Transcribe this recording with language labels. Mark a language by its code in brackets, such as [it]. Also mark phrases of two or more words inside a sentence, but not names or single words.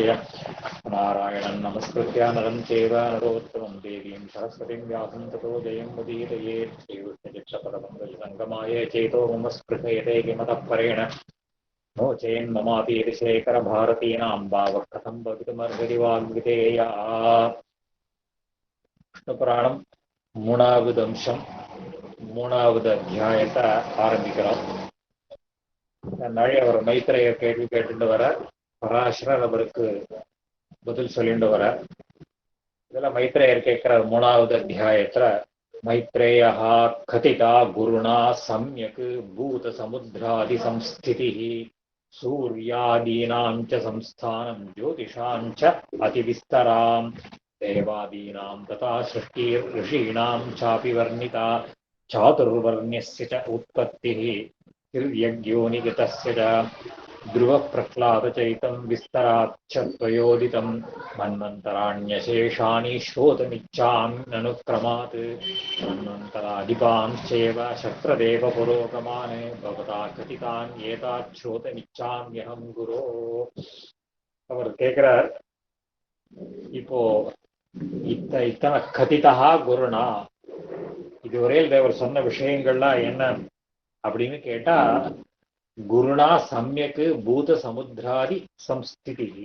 [sa] नारायणं नमस्कृत्य नरं चैव नरोत्तमं देवीं सरस्वतीं व्यासं ततो जयं मुदीरयेत्। श्रीकृष्णचित्तपदपङ्कजसङ्गमाय चेतो मम स्पृहयते किमतः परेण नो चेन्ममापीति शेखरभारतीनां भावः कथं भवितुमर्हति वाग्विधेया। [ta] விஷ்ணுபுராணம் 3வது அம்சம் 3வது அத்தியாயத்தை ஆரம்பிக்கிறோம். அவர் மைத்ரேயர் கேள்வி கேட்டுட்டு வர, பராசரர் அவருக்கு பதில் சொல்லிட்டு வர. இதுல மைத்ரேயர் கேட்கிற 3வது அத்தியாயத்துல மைத்ரேயா [sa] कथिता गुरुणा सम्यक् भूत समुद्रादि संस्थितिः सूर्यादीनां च संस्थानं ज्योतिषां च अतिविस्तरां देवादीनां तथा सृष्टिर्ऋषीणां चापि वर्णिता चातुर्वर्ण्यस्य च उत्पत्तिः तिर्यग्योनिगतस्य च ध्रुवप्रह्लादचैतं विस्तराच्च त्वयोदितं मन्वन्तराण्यशेषाणि श्रोतमिच्छाम्यनुक्रमात् मन्वन्तराधिपांश्चैव शत्रदेव पुरोगमान् भवता कथितान् एतात् श्रोतमिच्छाम्यहं गुरो. [ta] அவர் கேட்கிறார், இப்போ இத்தனை [sa] कथिता गुरुना, [ta] இதுவரையில் தேவர் சொன்ன விஷயங்கள்லாம் என்ன அப்படின்னு கேட்டா, [sa] गुरुणा सम्यक्कु भूत समुद्रादि संस्थिति,